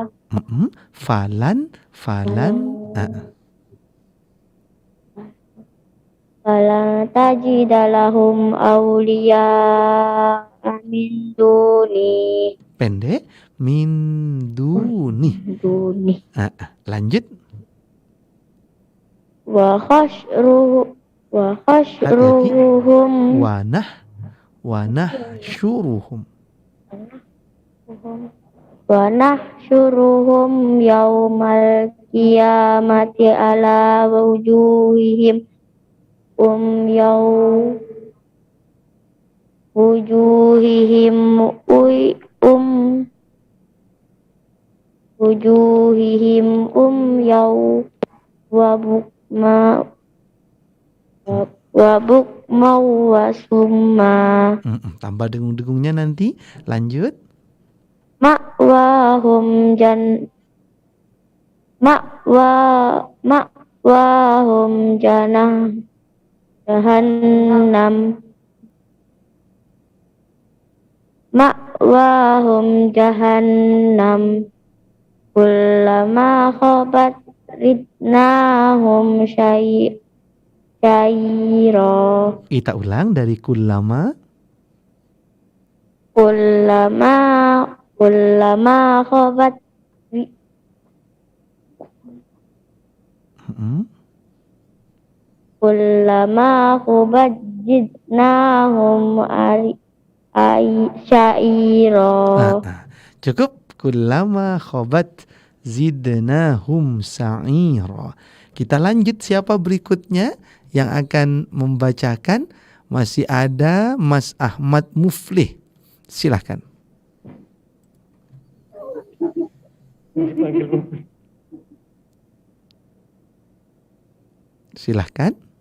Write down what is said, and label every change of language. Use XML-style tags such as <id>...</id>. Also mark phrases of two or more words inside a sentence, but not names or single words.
<ar>falan, فلن تجد لهم أولياء من دوني.</ar> <id>pendek,</id> <ar>من دوني. Duni.</ar> <id>Lanjut.</id> <ar>Wa</ar> <id>Hati-hati.</id> <ar>khashruhum ونحشرهم. ونحشرهم يوم القيامة على وجوههم يو وجوههم وي وجوههم يو وبكما وصما.</ar> <id>Tambah dengung-dengungnya nanti. Lanjut.</id> <ar>مأواهم جهنم. مأواهم جهنم. كلما خبت زدناهم سعيرا.</ar> <id>Kita ulang dari kullama.</id> <ar>كلما خبت كلما خبت زدناهم سعيرا.</ar> <id>Cukup.</id> <ar>كلما خبت زدناهم سعيرا.</ar> <id>Kita lanjut, siapa berikutnya yang akan membacakan? Masih ada Mas Ahmad Muflih. Silahkan. Silahkan.</id>